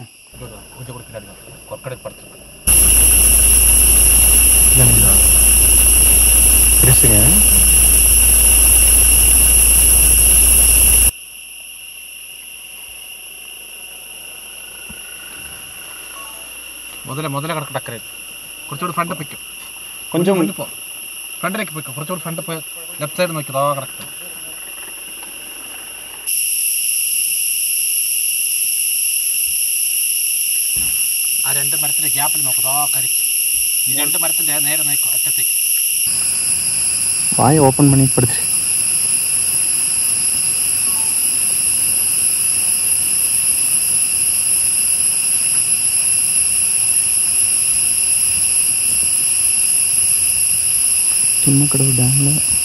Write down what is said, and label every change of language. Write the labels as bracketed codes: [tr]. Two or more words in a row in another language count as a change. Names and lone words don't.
[ta] கொஞ்சம் கூட பின்னாடி கொற்கடை படுத்துருக்கு. பெருசுங்க. [ml] முதல்ல കിടക്ക് ടക്കരയിൽ കുറച്ചുകൂടി ഫ്രണ്ട് പൊയ്ക്കും. [ta] கொஞ்சம் [ml] മുന്നിൽ പോ, ഫ്രണ്ടിലേക്ക് പൊയ്ക്കും. കുറച്ചുകൂടി ഫ്രണ്ട് പോയി [en] left side [ml] നോക്കി കിടക്കും. ആ 2 മരത്തിൻ്റെ ഗ്യാപ്പിൽ നോക്കും, കരയ്ക്ക്. ഈ 2 മരത്തിൻ്റെ നേരെ നോക്കും അറ്റത്തേക്ക്. [ta] வாயை ஓப்பன் பண்ணி படுத்து. துண்ணக்கடவு டேமில்